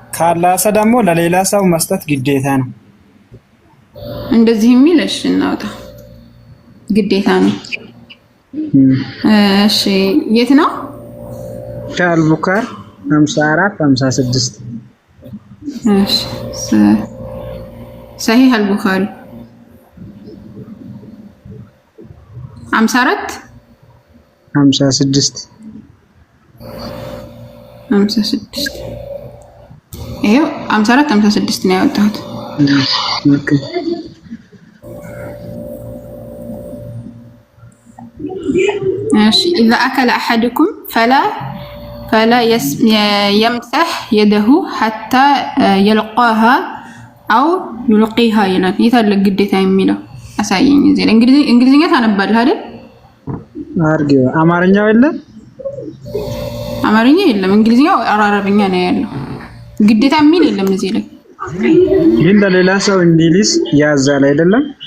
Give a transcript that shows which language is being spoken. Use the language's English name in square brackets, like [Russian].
[Amharic] ካላሳ ደግሞ ለሌላ ሰው መስጠት ግዴታ ነው። እንደዚህ የሚል እሺ እናውጣ ግዴታ ነው። እሺ የት ነው? ሻል ቡካር 54 56 እሺ صحيح البخاري 54 56 ይሄው 54 56 ነው ያወጣሁት። ኦኬ [Arabic] ماشي إذا أكل أحدكم فلا يمسح يده حتى يلقاها أو يلقيها [Amharic] ይላል። ይታለቅ ግዴታ የሚለው አሳየኝ። እዚህ እንግሊዝኛ ታነባለህ አይደል? አርገው አማርኛው የለም። አማርኛ የለም። እንግሊዝኛው አረብኛ ነው ያለው። ግዴታ የሚል የለም እዚህ ላይ። ግን ለሌላ ሰው እንዲልስ ያዛል አይደለም?